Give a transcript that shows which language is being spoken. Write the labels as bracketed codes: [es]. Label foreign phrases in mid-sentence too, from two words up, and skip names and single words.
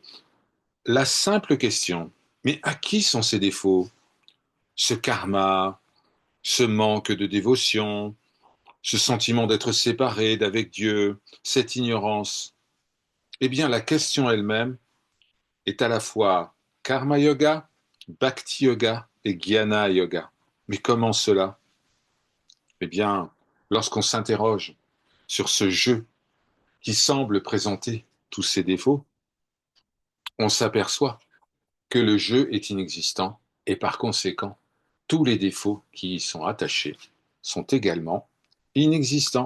[fr] La simple question, mais à qui sont ces défauts? Ce karma, ce manque de dévotion, ce sentiment d'être séparé d'avec Dieu, cette ignorance. Eh bien, la question elle-même est à la fois karma yoga, bhakti yoga et jnana yoga. Mais comment cela? Eh bien, lorsqu'on s'interroge sur ce jeu qui semble présenter tous ses défauts, on s'aperçoit que le jeu est inexistant et par conséquent, tous les défauts qui y sont attachés sont également inexistants.